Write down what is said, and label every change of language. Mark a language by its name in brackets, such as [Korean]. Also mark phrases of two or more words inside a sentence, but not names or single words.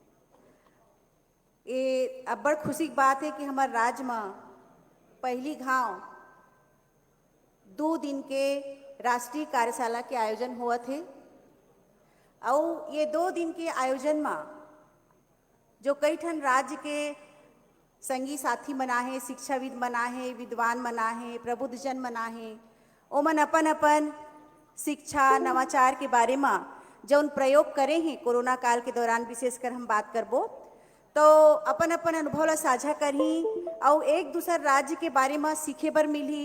[Chhattisgarhi] ये अब बड़ खुशी की बात है कि हमारे राज्य में पहली घाव 2 दिन के राष्ट्रीय कार्यशाला के आयोजन हुआ थे और ये 2 दिन के आयोजन में जो कई ठन राज्य के संगी साथी मना है, शिक्षाविद मना है, विद्वान मना है, प्रबुद्ध जन मना है, ओमन अपन अपन शिक्षा नवाचार के बारे में जौन प्रयोग करे हैं कोरोना काल के दौरान, विशेषकर हम बात करबो तो अपन अपन अनुभव ला साझा करही और एक दूसर राज्य के बारे में सीखे बर मिली।